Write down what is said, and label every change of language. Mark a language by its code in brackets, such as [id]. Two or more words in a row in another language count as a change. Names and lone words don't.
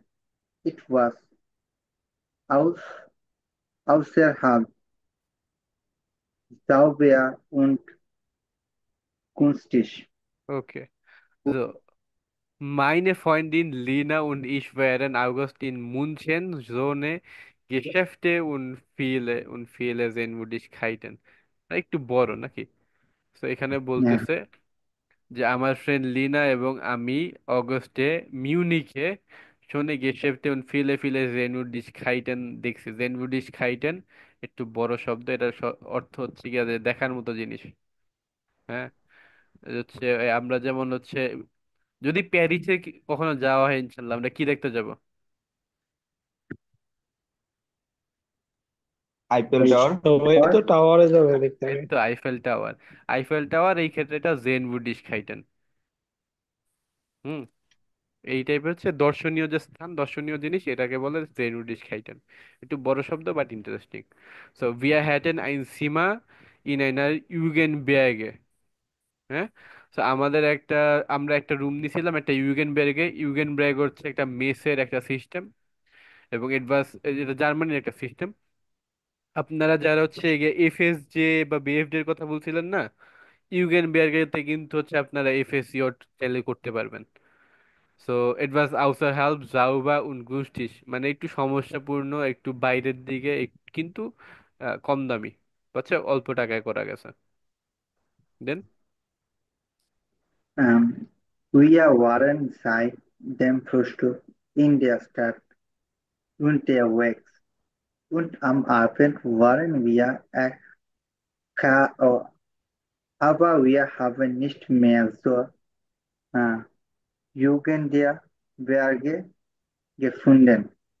[en] It was [de] aus, außerhalb sauber und günstig. Okay. So, meine Freundin Lina und ich waren August in München, Zone, Geschäfte und viele Sehenswürdigkeiten. [bn] একটু বড় নাকি? তো এখানে [de] Ja. [bn] বলতেছে যে আমার ফ্রেন্ড লিনা এবং আমি অগস্টে মিউনিখে [de] schöne Geschäfte und viele Sehenswürdigkeiten [bn] দেখছি। Sehenswürdigkeiten একটু বড় শব্দ, এটার অর্থ হচ্ছে গিয়ে যে দেখার মতো জিনিস। হ্যাঁ, এই হচ্ছে আমরা যেমন হচ্ছে যদি প্যারিসে কখনো যাওয়া হয় ইনশাল্লাহ আমরা কি দেখতে যাব? আইফেল এই টাওয়ার। সবাই টাওয়ার। তো টাওয়ারে যাবে দেখতে এই হবে। তো আইফেল টাওয়ার। আইফেল টাওয়ার এই ক্ষেত্রে এটা Sehenswürdigkeiten। হুম, এই টাইপের হচ্ছে দর্শনীয় যে স্থান, দর্শনীয় জিনিস, এটাকে বলে Sehenswürdigkeiten। একটু বড় শব্দ বাট ইন্টারেস্টিং। [de] সো wir hatten ein Zimmer in einer Jugendberge। [bn] হ্যাঁ, তো আমরা একটা রুম নিছিলাম একটা ইউগেনবের্গে। ইউগেনবের্গ হচ্ছে একটা মেসের একটা সিস্টেম, এবং এটা জার্মানির একটা সিস্টেম। আপনারা যারা হচ্ছে এফএসজে বা বিএফডি এর কথা বলছিলেন না, ইউগেনবের্গেতে কিন্তু হচ্ছে আপনারা এফএসসিও চাইলে করতে পারবেন। সো [en] it was [de] außerhalb sauber und günstig, [bn] মানে একটু সমস্যাপূর্ণ, একটু বাইরের দিকে, কিন্তু কম দামি, বুঝছো, অল্প টাকায় করা গেছে। দেন [de] Wir waren seit dem Frühstück in der Stadt unterwegs und am Abend waren wir K.O. Aber wir haben nicht mehr so äh, Jugend der Berge gefunden.